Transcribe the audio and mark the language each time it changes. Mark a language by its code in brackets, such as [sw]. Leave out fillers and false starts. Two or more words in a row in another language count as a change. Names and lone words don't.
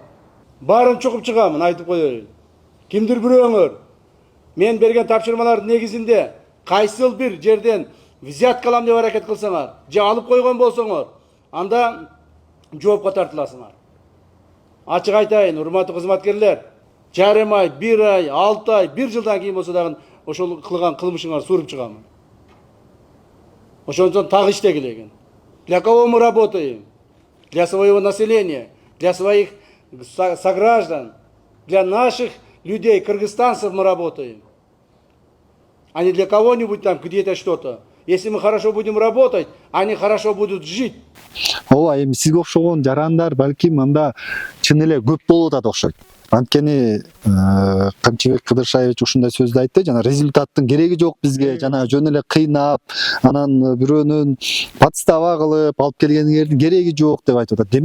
[ky] Баарын чукуп чыгамын, айтып коеюн. Кимдир бирөөңөр мен берген тапшырмалардын негизинде кайсыл бир жерден взятка алам деп аракет кылсаңар, же алып койгон болсоңор, анда жоопко тартыласыңар. Ачык айтайын, урматтуу кызматкерлер, жарым ай, 1 ай, 6 ай, 1 жылдан кийин болсо дагы ошол кылган кылмышыңар суруп чыгамын. Ошондон так иштегиле экен. [ru] Для кого мы работаем? Для своего населения, для своих сограждан, для наших людей, кыргызстанцев мы работаем, а не для кого-нибудь там где-то что-то. Если мы хорошо будем работать, они хорошо будут жить. [ky] ооба эми сизге окшогон жарандар балким анда чын эле көп болуп атат окшойт. Анткени Камчыбек Кыдыршаевич ушундай сөздү айтты, жана результаттын кереги жок бизге, жана жөн эле кыйнап, анан бирөөнүн подстава кылып алып келгениңердин кереги жок деп айтып атат.